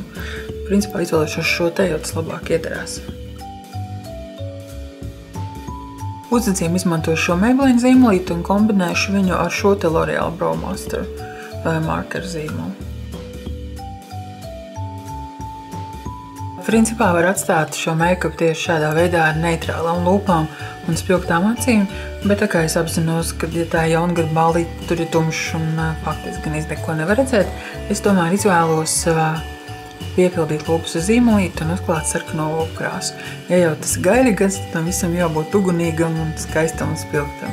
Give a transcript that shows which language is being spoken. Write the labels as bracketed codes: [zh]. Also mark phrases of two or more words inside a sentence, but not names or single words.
[lv] Principā izvēlēšos šo te, jo tas labāk iedarās. Uzdzēm izmantošu šo Maybelline zīmolīti un kombinēšu viņu ar šo te L'Oreal Brow Master marker zīmolu. Principā var atstāt šo make-up tieši šādā veidā ar neitrālām lūpām un spilgtām acīm, bet tā kā es apzinos, ka ja tā jaungada ballīte tur ir tumšs un faktiski gan neko nevar redzēt, es tomēr izvēlos piepildīt lūpas ar zīmolīti un uzklāt sarkano lūpu krāsu. Ja jau tas gaļa gads, tad tam visam jābūt ugunīgam un skaistam un spilgtam.